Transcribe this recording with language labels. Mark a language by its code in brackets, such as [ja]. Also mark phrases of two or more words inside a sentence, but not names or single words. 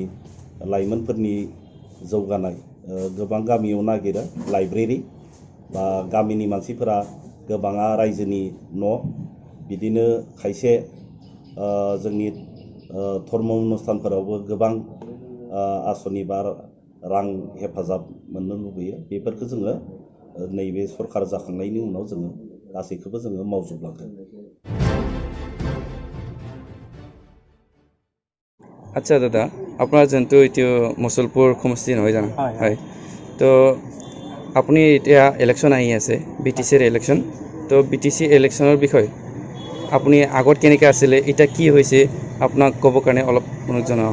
[brx] लाइमोनफोरनि जौगानाय गोबां गामियाव नागिरो लाइब्रेरि बा गामिनि मानसिफोरा गोबाङा रायजोनि न' बिदिनो खायसे जोंनि धर्म अनुष्ठानफोरावबो गोबां आसनि बा रां हेफाजाब मोननो लुबैयो बेफोरखौ जोङो नैबे सरकार जाखांनायनि उनाव जोङो गासैखौबो जोङो मावजोबलांगोन। [as] আচ্ছা দাদা আপোনাৰ যোনটো এইটো মুছলপুৰ সমষ্টি নহয় জানো হয় তো আপুনি এতিয়া ইলেকশ্যন আহি আছে BTCৰ ইলেকশ্যন তো BTC ইলেকশ্যনৰ বিষয়ে আপুনি আগত কেনেকৈ আছিলে এতিয়া কি হৈছে আপোনাক ক'ব কাৰণে অলপ মোক জনাওক।